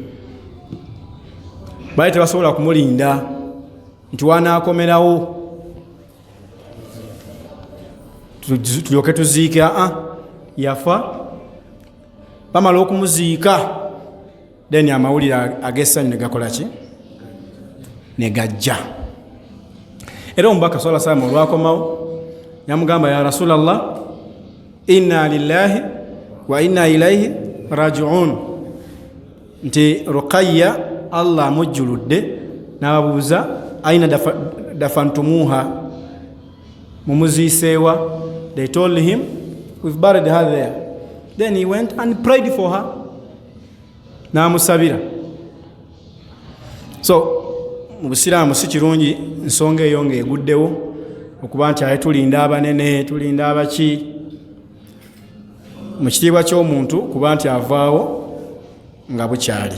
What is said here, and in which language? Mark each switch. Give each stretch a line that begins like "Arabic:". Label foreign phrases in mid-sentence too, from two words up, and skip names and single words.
Ganda: Bali tebasobola kumulinda nti wanaakomerawo tulyoke tuziika. Yafa, bamala okumuziika, then amawulire ag'essanyu ne gakola ki? Ne gajja. Era omubaka
Arabic: صلى الله عليه وسلم
Ganda: olwakomawo yamugamba,
Arabic: يا رسول الله، إنا لله وإنا إليه راجعون,
Ganda: nti Ruqayya Allah amujjuludde, n'ababuuza
Arabic: أين دفنتموها,
Ganda: mumuziiseewa.
English: They told him, we've buried her there. Then he went and prayed for her.
Ganda: N'amusabira. So mu Busiraamu si kirungi nsonga eyo ng'eguddewo okuba nti aye tulinda abanene, tulinda abaki, mu kitiibwa ky'omuntu kuba nti avaawo nga bukyali.